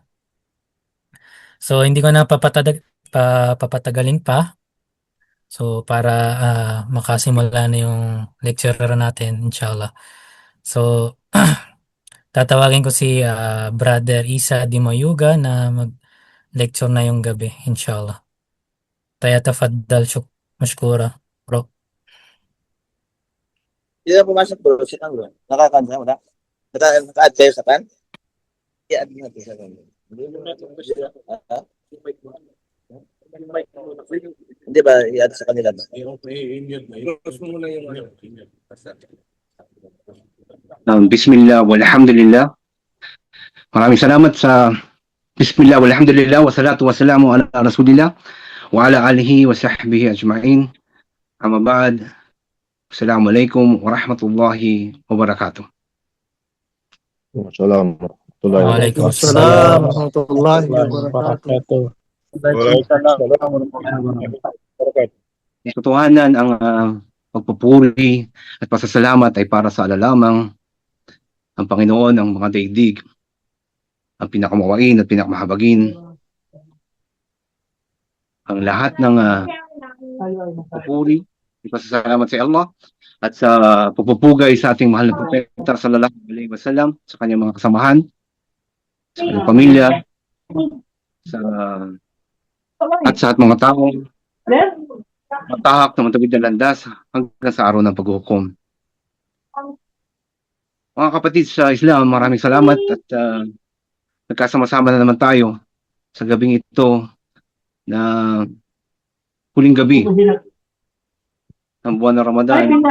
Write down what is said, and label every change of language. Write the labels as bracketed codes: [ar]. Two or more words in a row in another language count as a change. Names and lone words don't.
[tl] So hindi ko na papatagalin pa. So para makasimula na yung lecturer natin, [ar] إن شاء الله. [tl] So tatawagin ko si Brother Isa Dimoyuga na mag-lecture na yung gabi, [ar] إن شاء الله. تفضل مشكورا, bro. [tl] Hindi na pumasok bro, [en] sit down bro. [tl] Nakakanta mo na? Naka-add kayo sa pan? I-add natin sa pan. Ah? Hindi ba i-add sa kanila ba? [ar] بسم الله والحمد لله. [tl] Maraming salamat sa [ar] بسم الله والحمد لله والصلاة والسلام على رسول الله وعلى آله وصحبه أجمعين. أما بعد. السلام عليكم ورحمة الله وبركاته. السلام عليكم. وعليكم السلام ورحمة الله وبركاته. [tl] Sa katotohanan, ang pagpupuri at pasasalamat ay para sa ala lamang ang Panginoon ng mga daigdig, ang pinakamawain at pinakamahabagin. Ang lahat ng pagpupuri, pasasalamat sa Allah at sa pagpupugay sa ating mahal na Propeta [ar] صلى الله عليه وسلم, [tl] sa kanyang mga kasamahan, sa kanyang pamilya, at sa mga taong matahak na matawid na landas hanggang sa araw ng paghuhukom. Mga kapatid sa Islam, maraming salamat at nagkasama-sama na naman tayo sa gabing ito na huling gabi ng buwan ng Ramadan.